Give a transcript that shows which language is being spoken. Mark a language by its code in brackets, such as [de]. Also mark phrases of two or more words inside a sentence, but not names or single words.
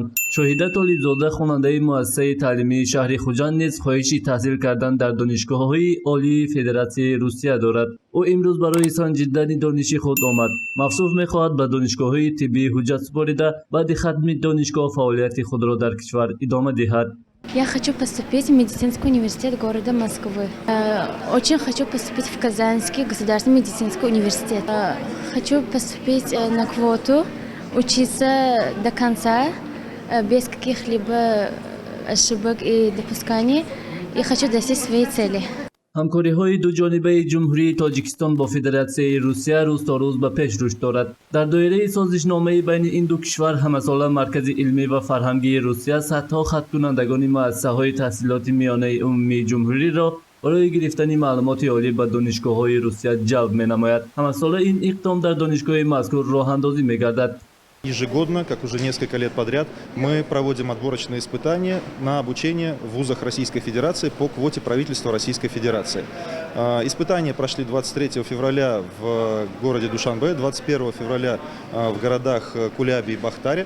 [tg] Шоҳида Толибзода, хонандаи муассисаи таълимии шаҳри Хуҷанд низ хоҳиши таҳсил кардан дар донишгоҳҳои олии Федератсияи Русия дорад. ӯ имрӯз барои санҷидани дониши худ омад. махсус мехоҳад ба донишгоҳҳои тиббии ҳуҷҷат супорида баъди хатми донишгоҳ фаъолияти худро дар кишвар идома диҳад. [ru] Я хочу поступить в медицинский университет города Москвы. Очень хочу поступить в Казанский государственный медицинский университет. Хочу поступить на квоту, учиться до конца, без каких-либо ошибок и допусканий. И хочу достичь своей цели. [tg] ҳамкориҳои дуҷонибаи ҷумҳурии Тоҷикистон бо Федератсияи Русия рӯз то рӯз ба пеш рушд дорад. дар доираи созишномаи байни ин ду кишвар ҳамасола Маркази илмӣ ва фарҳангии Русия садҳо хаткунандагони муассисаҳои таҳсилоти миёнаи умумии ҷумҳуриро барои гирифтани маълумоти олӣ ба донишгоҳҳои Русия ҷалб менамояд. ҳамасола ин иқдом дар донишгоҳи мазкур роҳандозӣ мегардад. [ru] Ежегодно, как уже несколько лет подряд, мы проводим отборочные испытания на обучение в вузах Российской Федерации по квоте правительства Российской Федерации. Испытания прошли 23 февраля в городе Душанбе, 21 февраля в городах Кулябе и Бахтаре.